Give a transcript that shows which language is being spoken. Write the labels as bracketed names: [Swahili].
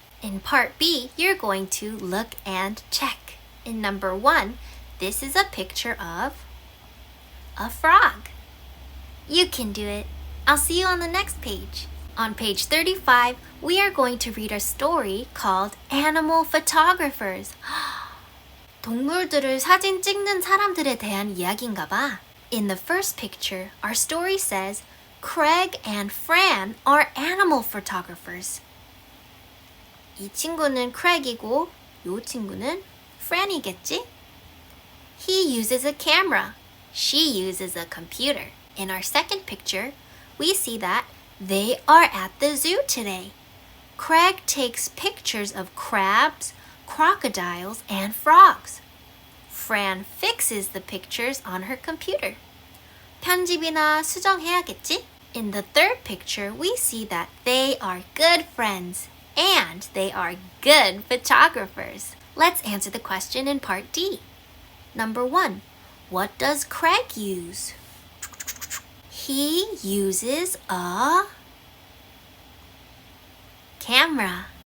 [English] In part B, you're going to look and check. In number 1, this is a picture of a frog. You can do it. I'll see you on the next page. On page 35, we are going to read a story called Animal Photographers. [Korean] 동물들을 사진 찍는 사람들에 대한 이야기인가 봐. [English] In the first picture, our story says, Craig and Fran are animal photographers. [Korean] 이 친구는 Craig이고 이 친구는 Fran이겠지? [English] He uses a camera. She uses a computer. In our second picture, we see that they are at the zoo today. Craig takes pictures of crabs, crocodiles, and frogs. Fran fixes the pictures on her computer. [Korean] 편집이나 수정해야겠지? [English] In the third picture, we see that they are good friends and they are good photographers. Let's answer the question in part D. Number 1. What does Craig use? He uses a camera.